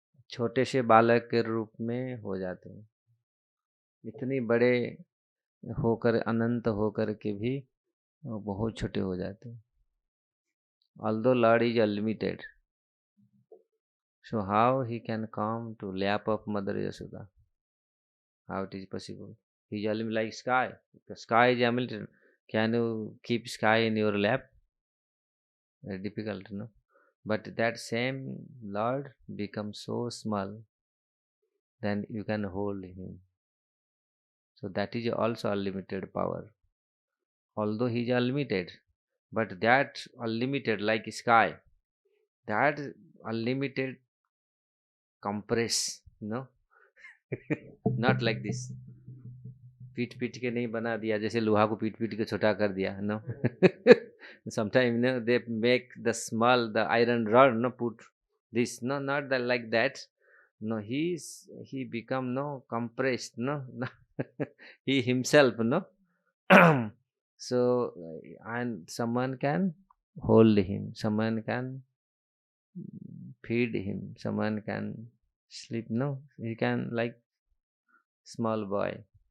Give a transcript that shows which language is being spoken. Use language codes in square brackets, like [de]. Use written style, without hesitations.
[hi] छोटे से बालक के रूप में हो जाते हैं, इतनी बड़े होकर अनंत होकर के भी वो बहुत छोटे हो जाते हैं। [en] Although Lord is unlimited, so how he can come to lap of Mother Yashoda? How it is possible? He is unlimited like sky. The sky is unlimited. Can you keep sky in your lap? Very difficult, no? But that same Lord becomes so small, then you can hold him. So that is also unlimited power. Although he is unlimited, but that unlimited like sky, that unlimited compress, no? Not like this. [hi] पीट पीट के नहीं बना दिया जैसे लोहा को पीट पीट के छोटा कर दिया, no? [en] Sometimes they make the small, the iron rod, no, put this, no, not that like that. No, he become no compressed, no, he himself, no. So and someone can hold him, someone can feed him, someone can sleep, no, he can like small boy.